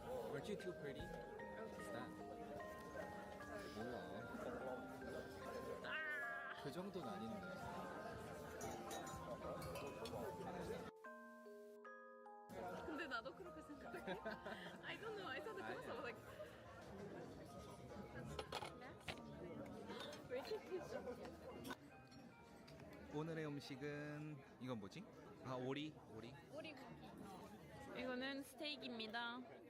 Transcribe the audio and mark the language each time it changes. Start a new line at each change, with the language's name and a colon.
English: Weren't you too pretty? What's that?
Korean: 몰라. 그 정도는 아닌데. 근데 나도 그렇게 생각해.
English: I don't know. I saw the comments. I was like,
Korean: 왜 이렇게 크지? 오늘의 음식은 이건 뭐지? 아, 오리. 오리고기. 이거는 스테이크입니다.